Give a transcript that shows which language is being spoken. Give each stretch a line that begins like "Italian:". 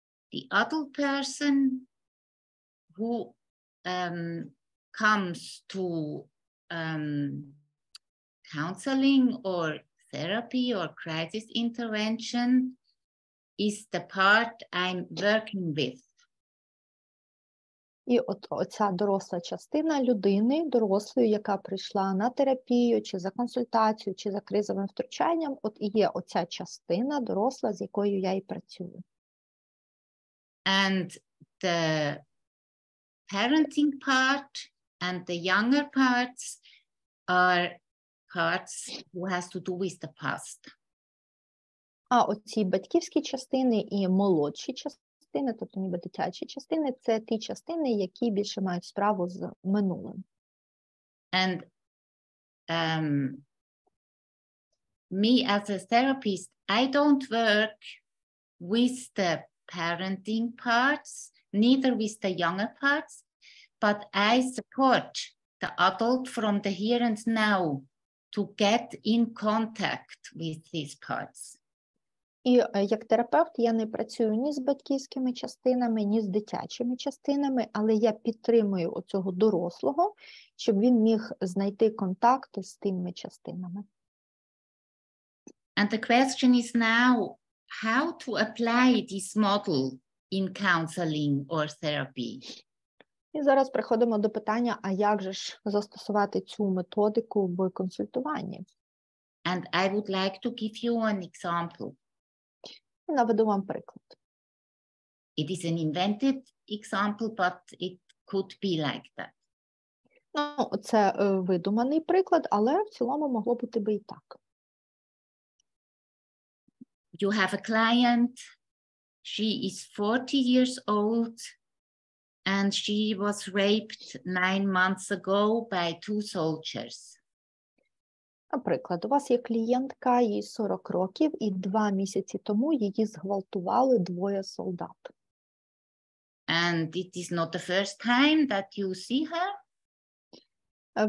English: The adult person who comes to counseling or therapy or crisis intervention is the part I'm working with.
Ukrainian: І оця доросла частина людини, дорослої, яка прийшла на терапію, чи за консультацію, чи за кризовим втручанням, от і є оця частина доросла, з якою я і працюю.
English: And the parenting part and the younger parts are parts who has to do with the past.
Ukrainian: А оці батьківські частини і молодші частини, тобто ніби дитячі частини, це ті частини, які більше мають справу з минулим.
English: And me as a therapist, I don't work with the parenting parts, neither with the younger parts, but I support the adult from the here and now to get in contact with these parts.
Ukrainian: І як терапевт я не працюю ні з батьківськими частинами, ні з дитячими частинами, але я підтримую оцього дорослого, щоб він міг знайти контакт з тими частинами.
English: And the question is now how to apply this model in counseling or therapy.
Ukrainian: І зараз приходимо до питання, а як же ж застосувати цю методику в консультуванні?
English: And I would like to give you an example.
Ukrainian: І наведу вам приклад.
English: It is an invented example, but it could be like that.
Ukrainian: Ну, це видуманий приклад, але в цілому могло бути би і так.
English: You have a client, she is 40 years old, and she was raped 9 months ago by 2 soldiers.
Ukrainian: Наприклад, у вас є клієнтка, їй 40 років, і 2 місяці тому її зґвалтували 2 солдат.
English: And it is not the first time that you see her.